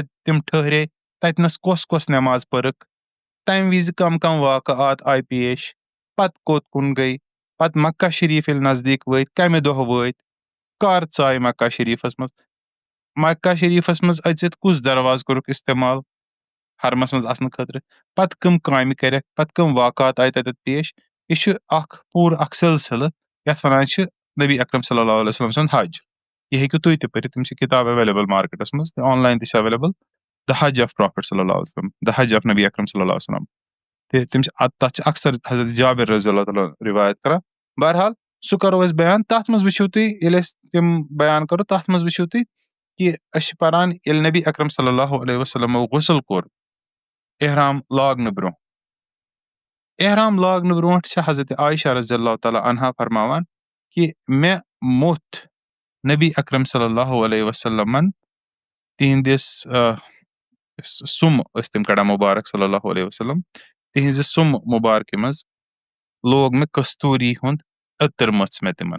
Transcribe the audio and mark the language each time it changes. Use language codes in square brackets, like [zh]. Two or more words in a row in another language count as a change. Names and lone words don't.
[ks] تِم ٹھہرے تتنس کۄس کۄس نٮ۪ماز پٔرٕکھ، تمہِ وِزِ کم کم واقعات آیہِ پیش، پتہٕ کوٚت کُن گٔے، پتہٕ مکہ شریٖف ییٚلہِ نزدیٖک وٲتۍ کمہِ دۄہ وٲتۍ، کر ژاے مکہ شریٖفس منٛز، مکہ شریٖفس منٛز أژِتھ کُس دروازٕ کوٚرُکھ استعمال حرمس منٛز اژنہٕ خٲطرٕ، پتہٕ کٕم کامہِ کرٮ۪کھ، پتہٕ کٕم واقعات آیہِ تتٮ۪تھ پیش. یہِ چھُ اکھ پوٗرٕ اکھ سلسلہٕ یتھ ونان چھِ نبی اکرم [ar] صلی اللہ علیہ وسلم [ks] سُنٛد حج. یہِ ہیٚکِو تُہۍ تہِ پٔرِتھ، تِم چھِ کِتاب ایویلیبل مارکیٹس منٛز تہٕ آن لاین تہِ چھِ ایویلیبل. [en] The Hajj of Prophet [ar] صلی اللہ علیہ وسلم، [en] The Hajj of [ar] نبی اکرم صلی اللہ علیہ وسلم. [ks] تہٕ تِم چھِ تتھ چھِ اکثر حضرت جابر [ar] رضی اللہ تعالیٰ [ks] روایت کران. بہرحال سُہ کرو أسۍ بیان. تتھ منٛز وٕچھِو تُہۍ ییٚلہِ أسۍ تِم بیان کرو تتھ منٛز وٕچھِو تُہۍ کہِ أسۍ چھِ پران ییٚلہِ نبی اکرم صلی اللہ علیہ وسلمو غسل کوٚر احرام لاگنہٕ برونٛہہ. احرام لاگنہٕ برونٛٹھ چھِ حضرت عایشہ [ar] رضی اللہ تعالیٰ عنہا [ks] فرماوان کہِ مےٚ موٚتھ نبی اکرم صلی اللہ علیہ وسلمن تِہنٛدِس سُم ٲسۍ تِم کڑان مُبارک [ar] صلی اللہ علیہ وسلم، [ks] تِہنٛزِ سُم مُبارکہِ منٛز لوگ مےٚ کستوٗری ہُنٛد عطر مٔژھ مےٚ تِمن.